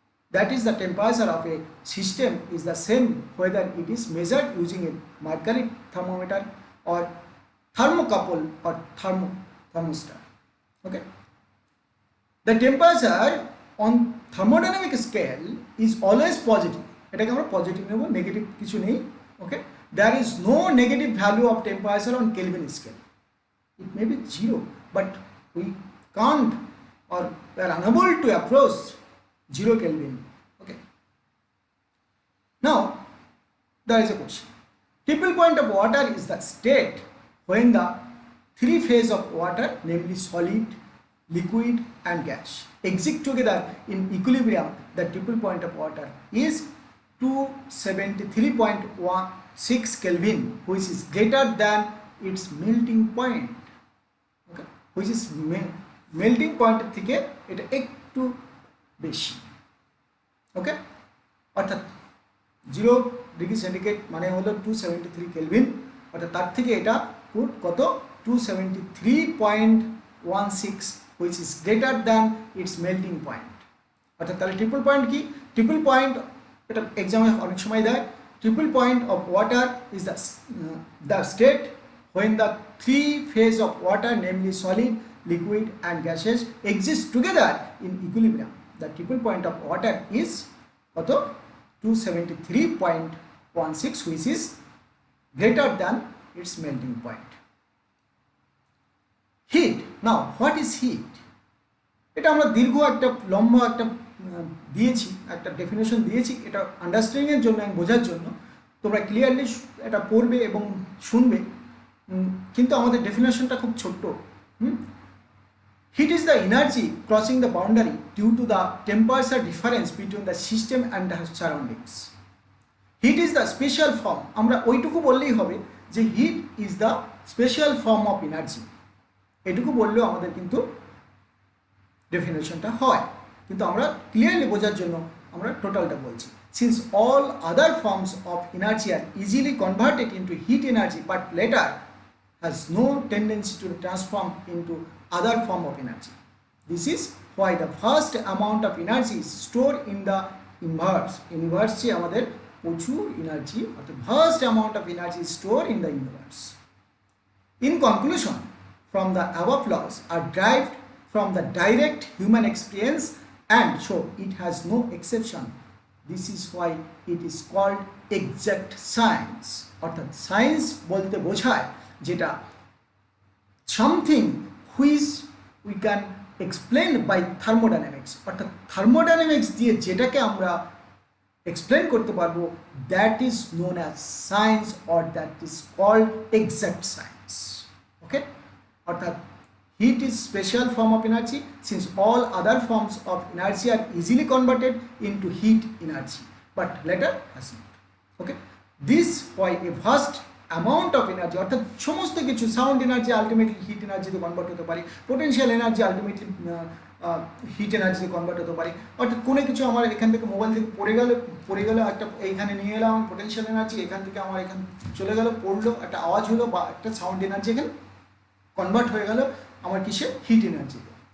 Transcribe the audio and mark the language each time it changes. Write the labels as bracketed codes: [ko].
[en] That is, the temperature of a system is the same whether it is measured using a mercury thermometer or thermocouple or thermostat. Okay. The temperature on thermodynamic scale is always positive. [bn] এটাকে আমরা positive নেব, negative কিছু নেই। [en] Okay, there is no negative value of temperature on Kelvin scale. It may be 0, but we can't or we are unable to approach 0 Kelvin. Okay. Now there is a question. Triple point of water is the state when the three phases of water, namely solid, liquid and gas, exist together in equilibrium. The triple point of water is 273.16 Kelvin, which is greater than its melting point. Okay, which is melting point [bn] থেকে এটা একটু বেশি। ওকে, অর্থাৎ 0 degree centigrade মানে হলো 273 kelvin, অর্থাৎ তার থেকে এটা কত 273.16, [en] which is greater than its melting point. [bn] অর্থাৎ তাহলে ট্রিপল পয়েন্ট কি, ট্রিপল পয়েন্ট এটা এক্সামে অনেক সময় দেয় [en] triple point of water is the state when the three phase of water, namely solid, liquid and gaseous, exist together in equilibrium. The triple point of water is কত 273.16, which is greater than its melting point. Heat. Now what is heat? [bn] এটা আমরা দীর্ঘ একটা লম্বা একটা দিয়েছি, একটা definition দিয়েছি, এটা আন্ডারস্ট্যান্ডিং এর জন্য, বোঝার জন্য তোমরা ক্লিয়ারলি এটা পড়বে এবং শুনবে, কিন্তু আমাদের ডেফিনেশনটা খুব ছোট্ট। [en] Heat is the energy crossing the boundary due to the temperature difference between the system and the surroundings. Heat is the special form, [bn] আমরা ওইটুকু বললেই হবে যে [en] heat is the special form of energy, [bn] এটুকু বললেও আমাদের কিন্তু ডেফিনেশনটা হয়, কিন্তু আমরা ক্লিয়ারলি বোঝার জন্য আমরা টোটালটা বলছি। [en] Since all other forms of energy are easily converted into heat energy but later has no tendency to transform into other form of energy. This is why the vast amount of energy is stored in the universe. Universe [bn] আমাদের প্রচুর energy, [en] অর্থাৎ vast amount of energy is stored in the universe. In conclusion, from the above laws are derived from the direct human experience, and so it has no exception. This is why it is called exact science. [bn] অর্থাৎ science বলতে বোঝায় যেটা [en] something which we can explain by thermodynamics, [bn] অর্থাৎ thermodynamics দিয়ে যেটাকে আমরা explain করতে পারবো, [en] That is known as science or that is called exact science. Okay, অর্থাৎ heat is special form of energy since all other forms of energy are easily converted into heat energy but later has not. Okay, this why a vast amount of energy, [bn] অর্থাৎ সমস্ত কিছু, sound energy ultimately hit এনার্জিতে convert হতে পারে, potential energy ultimately hit এনার্জিতে convert হতে পারে, অর্থাৎ কোনো কিছু আমার এখান থেকে মোবাইল থেকে পড়ে গেল একটা এইখানে নিয়ে এলাম আমি পোটেনশিয়াল এনার্জি, এখান থেকে আমার এখানে চলে গেল, পড়লো, একটা আওয়াজ হলো বা একটা সাউন্ড এনার্জি এখানে কনভার্ট হয়ে গেল আমার কিসে, হিট এনার্জিতে।